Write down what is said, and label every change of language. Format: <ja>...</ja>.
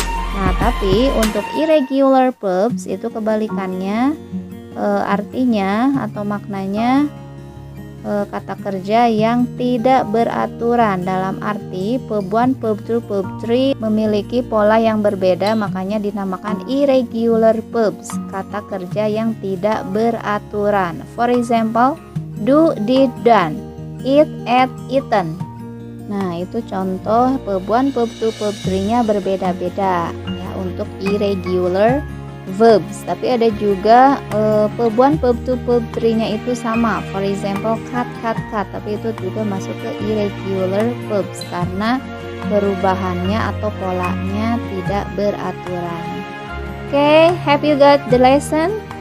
<id>Nah, tapi untuk irregular verbs itu kebalikannya, artinya atau maknanya kata kerja yang tidak beraturan, dalam arti verb 1, verb 2, verb 3 memiliki pola yang berbeda, makanya dinamakan irregular verbs, kata kerja yang tidak beraturan.</id> <en>For example, do, did, done, eat, ate, eaten.</en> <id>Nah, itu contoh verb 1, verb 2, verb 3-nya berbeda-beda ya untuk irregular verbs. Tapi ada juga verb 1, verb 2, verb 3-nya itu sama.</id> <en>For example, cut,</en> <id>tapi itu juga masuk ke irregular verbs karena perubahannya atau polanya tidak beraturan.</id> <en>Okay, have you got the lesson?</en>